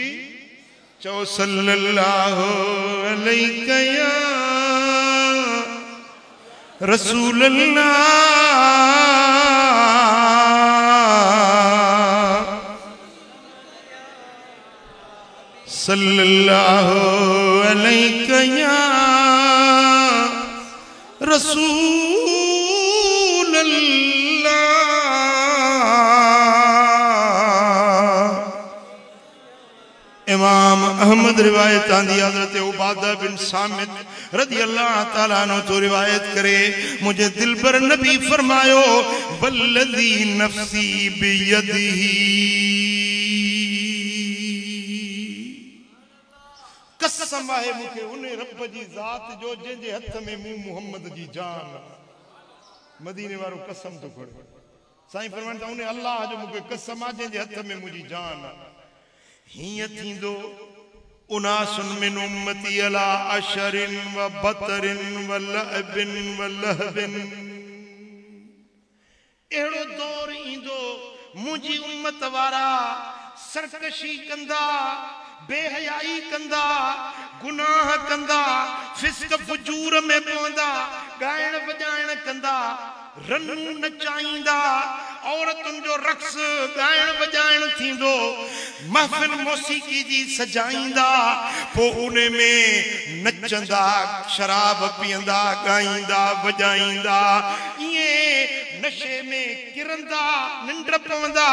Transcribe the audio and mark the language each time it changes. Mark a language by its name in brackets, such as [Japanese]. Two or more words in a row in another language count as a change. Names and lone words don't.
[Arabic] चओ صلى الله عليه يا رسول الله، صلى الله عليه يا رسول الله. [Sindhi] इमाम अहमद रिवायत आंदी, हज़रत उबादा बिन सामित [Arabic] رضي الله تعالى عنه [Sindhi] तो रिवायत करे, मुझे दिल पर नबी फरमायो, [Arabic] والذي نفسي بيده, [Sindhi] कसम आहे मूंखे उन रब जी ज़ात जो जंहिंजे हथ में मूं मुहम्मद जी जान। मदीने वारो कसम तो खड़े। साईं फरमाइनि था उन अल्लाह जो मूंखे कसम आहे जंहिंजे हथ में मुंहिंजी जान। हीअं थींदो [Arabic] أناس من أمتي على أشر وبطر ولعب ولهو. [Sindhi] अहिड़ो दौर ईंदो मुंहिंजी उम्मत वारा सरकशी कंदा, बेहयाई कंदा, गुनाह कंदा, फिस्क फजूर में पवंदा, ॻाइण वॼाइण कंदा, रनू नचाईंदा, औरतुनि जो रक्स ॻाइण वॼाइण थींदो, महफ़िल मौसीक़ी जी सजाईंदा, पोइ उन में नचंदा, शराब पीअंदा, ॻाईंदा वॼाईंदा, ईअं नशे में किरंदा, निंड पवंदा।